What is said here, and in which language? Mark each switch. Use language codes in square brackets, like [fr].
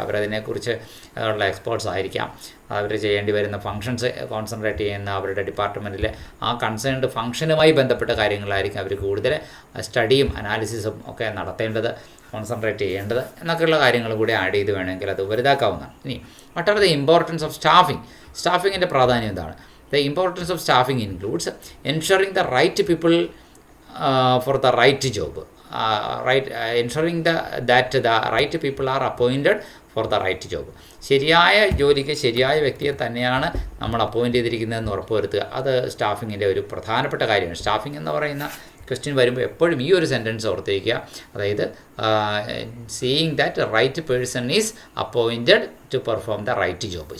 [ml] അവരതിനെക്കുറിച്ച് ഉള്ള എക്സ്പേർട്സ് ആയിരിക്കാം. അവർ ചെയ്യേണ്ടി വരുന്ന ഫങ്ഷൻസ് കോൺസെൻട്രേറ്റ് ചെയ്യുന്ന അവരുടെ ഡിപ്പാർട്ട്മെൻറ്റിലെ ആ കൺസേൺഡ് ഫങ്ഷനുമായി ബന്ധപ്പെട്ട കാര്യങ്ങളായിരിക്കും അവർ കൂടുതൽ സ്റ്റഡിയും അനാലിസിസും ഒക്കെ നടത്തേണ്ടത്, കോൺസെൻട്രേറ്റ് ചെയ്യേണ്ടത് എന്നൊക്കെയുള്ള കാര്യങ്ങൾ കൂടി ആഡ് ചെയ്ത് വേണമെങ്കിൽ അത് വലുതാക്കാവുന്നതാണ്. [en] ഇനി what are the importance of staffing? [ml] സ്റ്റാഫിങ്ങിൻ്റെ പ്രാധാന്യം എന്താണ്? [en] The importance of staffing includes ensuring the right people for the right job. Ensuring that the right people are appointed for the right job. [ml] ശരിയായ ജോലിക്ക് ശരിയായ വ്യക്തിയെ തന്നെയാണ് നമ്മൾ അപ്പോയിൻ്റ് ചെയ്തിരിക്കുന്നതെന്ന് ഉറപ്പുവരുത്തുക. അത് സ്റ്റാഫിങ്ങിൻ്റെ ഒരു പ്രധാനപ്പെട്ട കാര്യമാണ്. സ്റ്റാഫിംഗ് എന്ന് പറയുന്ന ക്വസ്റ്റ്യൻ വരുമ്പോൾ എപ്പോഴും ഈ ഒരു സെൻറ്റൻസ് ഓർത്തിരിക്കുക. [en] അതായത് seeing that right person is appointed to perform the right job.